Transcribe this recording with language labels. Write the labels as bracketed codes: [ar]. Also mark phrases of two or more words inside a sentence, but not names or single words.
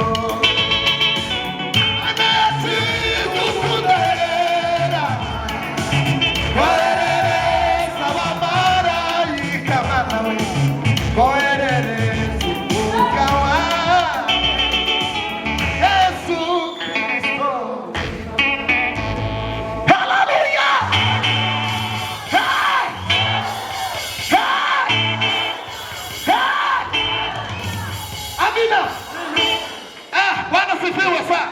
[rw] Mana yacu mukunda yera, koherereza abamarayika bawe, koherereza umwuka wawe, Yesu Kristo. Hallelujah! Hey! Hey! Hey! [sw] Amina. Bwana sifiwe sana.